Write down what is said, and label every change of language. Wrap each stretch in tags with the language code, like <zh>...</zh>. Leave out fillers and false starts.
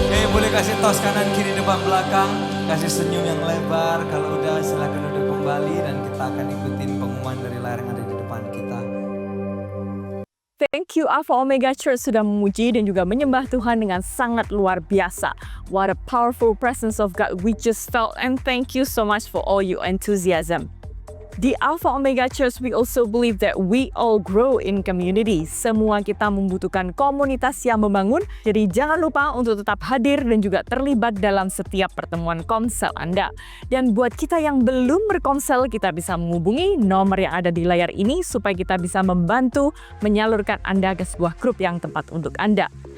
<id>Boleh kasih tos kanan kiri depan belakang. Kasih senyum yang lebar. Kalau udah silakan duduk kembali dan kita akan ikutin pengumuman dari layar yang ada di depan kita.</id> <en>Thank you</en> <id>Alpha Omega Church sudah memuji dan juga menyembah Tuhan dengan sangat luar biasa.</id> <en>What a powerful presence of God we just felt, and thank you so much for all your enthusiasm.</en> <id>Di</id> <en>Alpha Omega Church, we also believe that we all grow in community.</en> <id>Semua kita membutuhkan komunitas yang membangun, jadi jangan lupa untuk tetap hadir dan juga terlibat dalam setiap pertemuan komsel Anda. Dan buat kita yang belum berkomsel, kita bisa menghubungi nomor yang ada di layar ini supaya kita bisa membantu menyalurkan Anda ke sebuah grup yang tepat untuk Anda.</id>